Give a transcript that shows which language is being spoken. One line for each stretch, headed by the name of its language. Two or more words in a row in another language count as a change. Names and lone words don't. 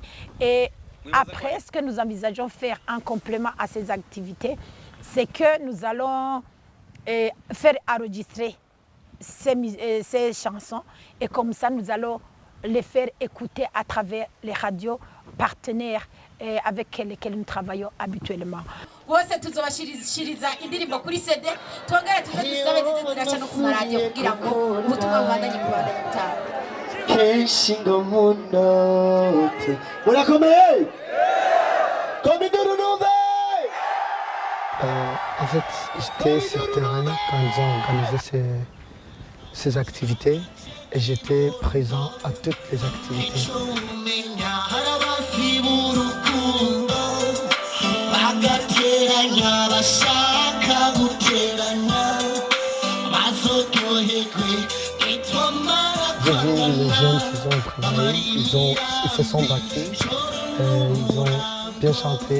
French: Et après, ce que nous envisageons faire en complément à ces activités, c'est que nous allons faire enregistrer ces chansons et comme ça nous allons les faire écouter à travers les radios partenaires avec lesquels nous travaillons habituellement.
Rundi: Bose tuzobashiriza indirimbo kuri CD twongere tuzabe ziraca no ku radio kugira ngo ubutumwa bubandanye kubandanya gutaha. Keshingo munote murakomeye komiduru nove.
French: En fait, j'étais sur terrain quand ils ont organisé ces activités et j'étais présent à toutes les activités. J'ai vu les jeunes qui ont travaillé, ils se sont battus, ils ont bien chanté.